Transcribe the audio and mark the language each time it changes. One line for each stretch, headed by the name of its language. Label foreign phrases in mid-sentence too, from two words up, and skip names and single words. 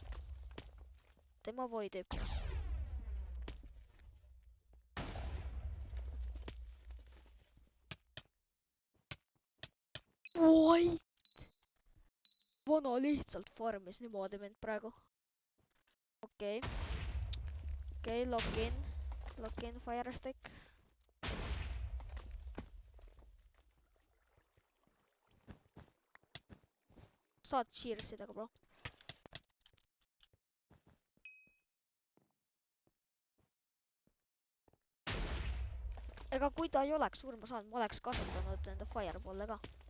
Estonian: Tema voidi hüppas. Void! Vana lihtsalt farmis niimoodi mind praegu. Okei,
English: lock in fire stick.
Estonian: Saad cheersida ka, bro. Ega kui ta ei oleks surma saanud, ma oleks kasutanud enda fireball'e ka.